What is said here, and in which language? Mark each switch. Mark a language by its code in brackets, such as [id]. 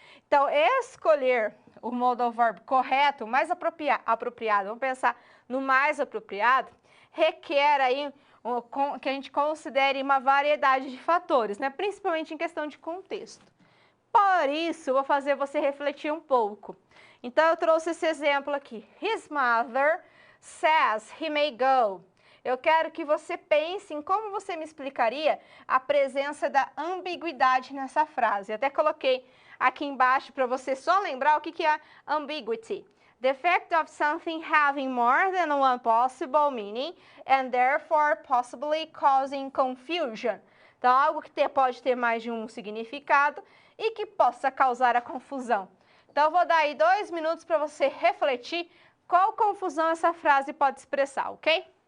[pt] Então, escolher o modal verb correto, o mais apropriado, vamos pensar no mais apropriado, requer aí que a gente considere uma variedade de fatores, né? Principalmente em questão de contexto. Por isso, eu vou fazer você refletir um pouco. Então, eu trouxe esse exemplo aqui. [en] His mother says he may go. [pt] Eu quero que você pense em como você me explicaria a presença da ambiguidade nessa frase. Até coloquei aqui embaixo para você só lembrar o que é ambiguity. [en] The fact of something having more than one possible meaning and therefore possibly causing confusion. [pt] Então, algo que pode ter mais de um significado e que possa causar a confusão. Então, eu vou dar aí 2 minutos para você refletir qual confusão essa frase pode expressar, ok?